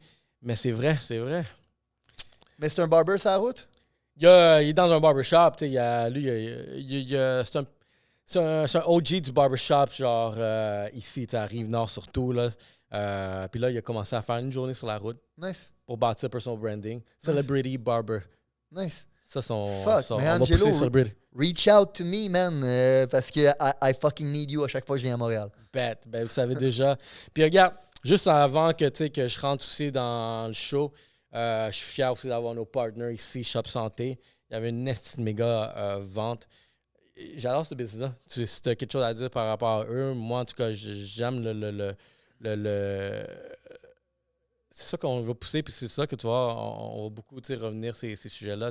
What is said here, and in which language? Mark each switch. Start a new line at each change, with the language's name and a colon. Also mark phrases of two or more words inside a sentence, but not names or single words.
French: Mais c'est vrai, c'est vrai. Mais c'est un barber sur la route? Il est dans un barbershop, tu sais, c'est un OG du barbershop, genre ici, à Rive-Nord surtout, là. Puis là, il a commencé à faire une journée sur la route.
English: Nice.
French: Pour bâtir
English: personal branding. Celebrity barber. Nice.
French: Ça, mais Angelo,
English: reach out to me, man,
French: parce que
English: I fucking need you
French: à chaque fois que je viens à Montréal. Ben, vous savez déjà. Puis regarde, juste avant que je rentre aussi dans le show, je suis fier aussi d'avoir nos partners ici, Shop Santé. Il y avait une méga vente. J'adore ce business-là. Si tu as quelque chose à dire par rapport à eux, moi, en tout cas, j'aime c'est ça qu'on va pousser, puis c'est ça que tu vois, on va beaucoup revenir ces sujets-là.